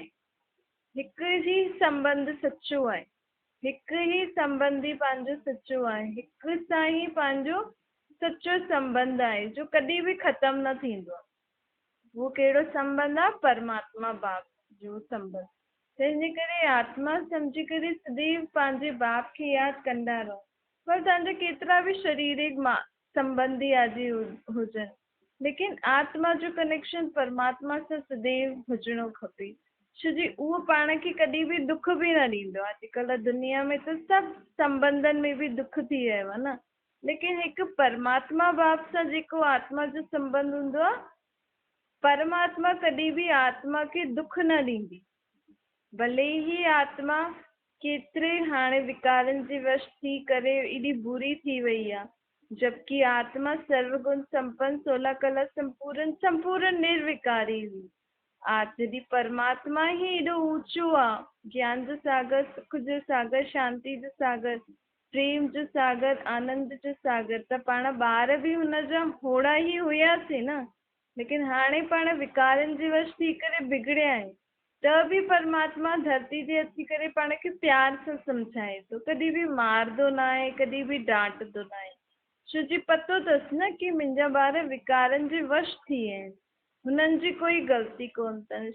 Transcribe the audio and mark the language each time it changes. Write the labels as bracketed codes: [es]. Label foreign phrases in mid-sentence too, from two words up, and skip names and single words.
[sd] हिकु ई संबंध सचो आहे, हिकु ई संबंधी पंहिंजो सचो आहे, हिकु सां ई पंहिंजो सचो संबंध आहे जो कॾहिं बि ख़तमु न थींदो आहे। उहो कहिड़ो संबंध आहे? परमात्मा बाप जो संबंध। तंहिंजे करे आत्मा सम्झी करे सदैव पंहिंजे बाप खे यादि कंदा रहो। पर तव्हांजा केतिरा बि शारीरिक संबंधी आदि हुजनि, लेकिन आत्मा जो कनेक्शन परमात्मा सां सदैव हुजणो खपे। छो जी उहो पाण खे कॾहिं बि दुख बि न ॾींदो आहे। अॼुकल्ह दुनिया में त सभु संबंधनि में बि दुख थी वियो आहे न, लेकिन हिकु परमात्मा बाप सां जेको आत्मा जो संबंध हूंदो आहे, परमात्मा कॾहिं बि आत्मा खे दुख न ॾींदी। भले ई आत्मा केतिरे हाणे विकारनि जे वश थी करे एॾी बुरी थी वई आहे, जबकि आत्मा सर्वगुण संपन्न 16 कला संपूर्ण निर्विकारी हुई। जॾहिं परमात्मा ही एॾो ऊंचो आहे, ज्ञान जो सागर, सुख जो सागर, शांति जो सागर, प्रेम जो सागर, आनंद जो सागर, त पाण ॿार बि हुनजा होड़ा ई हुयासीं न। लेकिन हाणे पाण विकारनि जे वश थी करे बिगड़िया आहियूं, त बि परमात्मा धरती ते अची करे पाण खे प्यार सां सम्झाए थो, कॾहिं बि मारंदो न आहे, कॾहिं बि डांटंदो न आहे। छो जी पतो अथसि न कि मुंहिंजा ॿार विकारनि जे वश थी विया आहिनि, हुननि जी कोई ग़लती कोन अथनि।